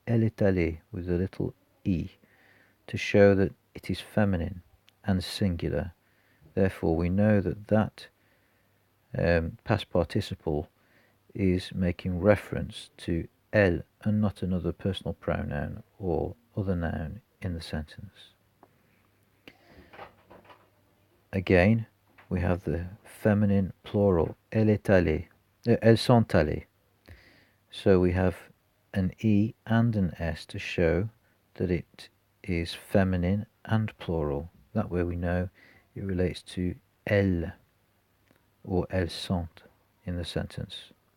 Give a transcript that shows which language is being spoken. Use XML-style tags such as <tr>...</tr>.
<fr>Elle est allée</fr> <en>with a little E to show that it is feminine and singular. Therefore, we know that that past participle is making reference to elle and not another personal pronoun or other noun in the sentence. Again, we have the feminine plural,</en> <fr>elle est allée, elles sont allées.</fr> <en>So we have an E and an S to show that it is feminine and plural. That way we know it relates to elles or elles sont in the sentence.</en>